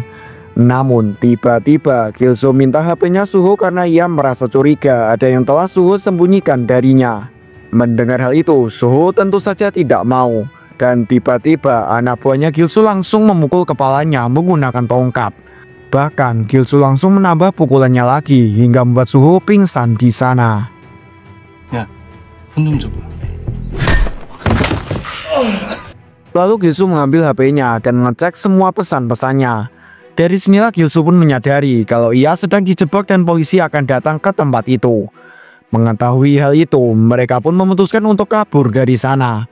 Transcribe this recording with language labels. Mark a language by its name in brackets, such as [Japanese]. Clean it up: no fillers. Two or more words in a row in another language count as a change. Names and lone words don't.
[Indonesian] Namun tiba-tiba Gilsoo minta HP-nya Suho karena ia merasa curiga ada yang telah Suho sembunyikan darinya. Mendengar hal itu, Suho tentu saja tidak mau. Dan tiba-tiba anak buahnya Gilsoo langsung memukul kepalanya menggunakan tongkat. Bahkan Gilsoo langsung menambah pukulannya lagi hingga membuat Suho pingsan di sana. [Korean] 야, 손 좀 줘봐. [Indonesian] Lalu Gilsoo mengambil HP-nya dan mengecek semua pesan-pesannya. Dari sinilah Gilsoo pun menyadari kalau ia sedang dijebak dan polisi akan datang ke tempat itu. Mengetahui hal itu, mereka pun memutuskan untuk kabur dari sana.